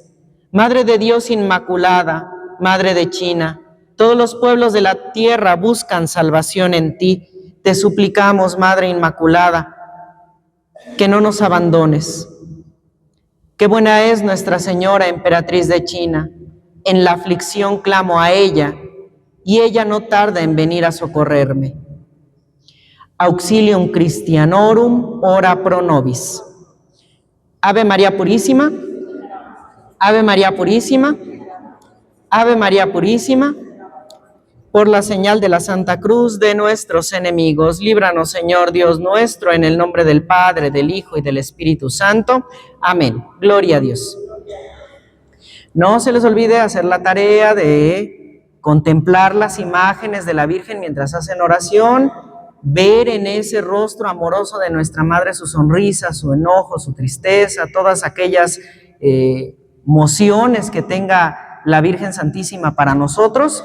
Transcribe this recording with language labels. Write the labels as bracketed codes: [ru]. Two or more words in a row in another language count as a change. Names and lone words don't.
[es] Madre de Dios Inmaculada, Madre de China, todos los pueblos de la tierra buscan salvación en ti. Te suplicamos, Madre Inmaculada, que no nos abandones. Qué buena es Nuestra Señora, emperatriz de China. En la aflicción clamo a ella y ella no tarda en venir a socorrerme. [la] Auxilium Christianorum, ora pro nobis. [es] Ave María Purísima, Ave María Purísima, Ave María Purísima, por la señal de la Santa Cruz de nuestros enemigos, líbranos, Señor Dios nuestro, en el nombre del Padre, del Hijo y del Espíritu Santo. Amén. Gloria a Dios. No se les olvide hacer la tarea de contemplar las imágenes de la Virgen mientras hacen oración, ver en ese rostro amoroso de nuestra Madre su sonrisa, su enojo, su tristeza, todas aquellas emociones que tenga la Virgen Santísima para nosotros.